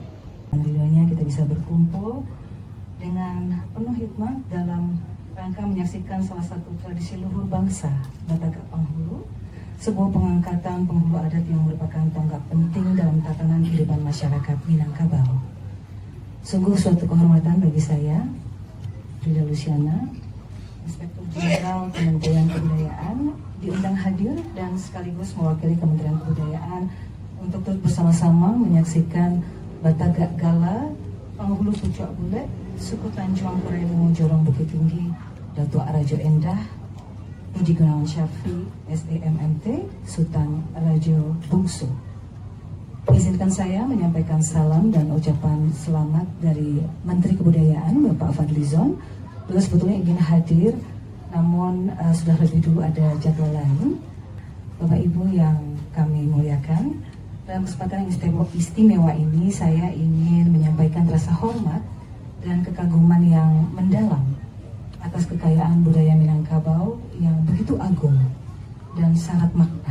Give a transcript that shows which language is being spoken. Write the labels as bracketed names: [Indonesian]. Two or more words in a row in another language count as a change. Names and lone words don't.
[Indonesian] Alhamdulillahnya kita bisa berkumpul dengan penuh hikmat dalam rangka menyaksikan salah satu tradisi luhur bangsa Batak Penghulu, sebuah pengangkatan penghulu adat yang merupakan tonggak penting dalam tatanan kehidupan masyarakat Minangkabau. Sungguh suatu kehormatan bagi saya, Rida Luciana, Inspektur Jenderal Kementerian Kebudayaan, diundang hadir dan sekaligus mewakili Kementerian Kebudayaan untuk terus bersama-sama menyaksikan Batak Gala Penghulu Pucuk Bule suku Tanjung Kurai Limo Jorong Bukit Tinggi Dato' Rajo Endah Rudi Gunawan Safri SEMMT Sultan Rajo Bungsu. Izinkan saya menyampaikan salam dan ucapan selamat dari Menteri Kebudayaan Bapak Fadlizon. Beliau sebetulnya ingin hadir, namun sudah lebih dulu ada jadwal lain. Bapak Ibu yang kami muliakan, dalam kesempatan yang istimewa ini saya ingin menyampaikan rasa hormat dan kekaguman yang mendalam atas kekayaan budaya Minangkabau yang begitu agung dan syarat makna.